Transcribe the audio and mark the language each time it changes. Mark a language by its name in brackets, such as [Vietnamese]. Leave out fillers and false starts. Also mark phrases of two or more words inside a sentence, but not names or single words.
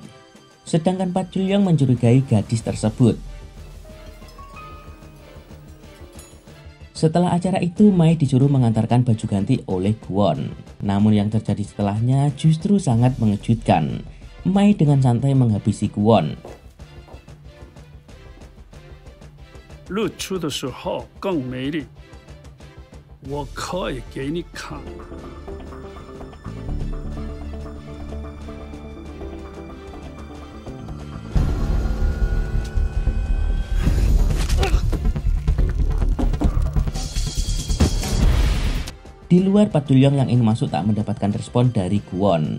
[Indonesian] Sedangkan Pak Julyong mencurigai gadis tersebut. Setelah acara itu, Mei disuruh mengantarkan baju ganti oleh Kwon. Namun yang terjadi setelahnya justru sangat mengejutkan. Mei dengan santai menghabisi Kwon. [Chinese] 日出的时候更美丽，我可以给你看。 [Indonesian] Di luar, Pak Julyong yang ingin masuk tak mendapatkan respon dari Kwon.